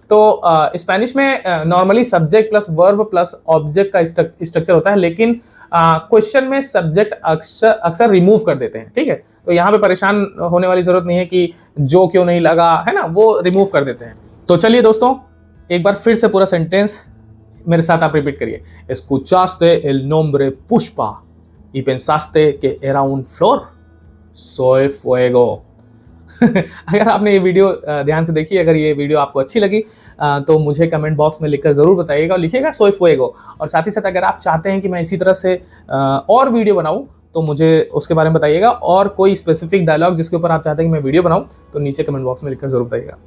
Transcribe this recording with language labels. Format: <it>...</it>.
<hi>तो स्पेनिश में normally subject plus verb plus object का स्ट्रक्चर होता है, लेकिन क्वेश्चन में सब्जेक्ट अक्सर रिमूव कर देते हैं, ठीक है। तो यहाँ पे परेशान होने वाली जरूरत नहीं है कि जो क्यों नहीं लगा, है ना, वो रिमूव कर देते हैं। तो चलिए दोस्तों, एक बार फिर से पूरा सेंटेंस मेरे साथ आप रिपीट करिए।</hi> <es>Escuchaste el nombre Pushpa y pensaste que era un flor, soy fuego।</es> <hi>अगर आपने ये वीडियो ध्यान से देखी, अगर ये वीडियो आपको अच्छी लगी तो मुझे कमेंट बॉक्स में लिखकर ज़रूर बताइएगा और लिखिएगा</hi> <es>सोय फुएगो।</es> <hi>और साथ ही साथ अगर आप चाहते हैं कि मैं इसी तरह से और वीडियो बनाऊं तो मुझे उसके बारे में बताइएगा, और कोई स्पेसिफिक डायलॉग जिसके ऊपर आप चाहते हैं कि मैं वीडियो बनाऊं तो नीचे कमेंट बॉक्स में लिखकर ज़रूर बताइएगा।</hi>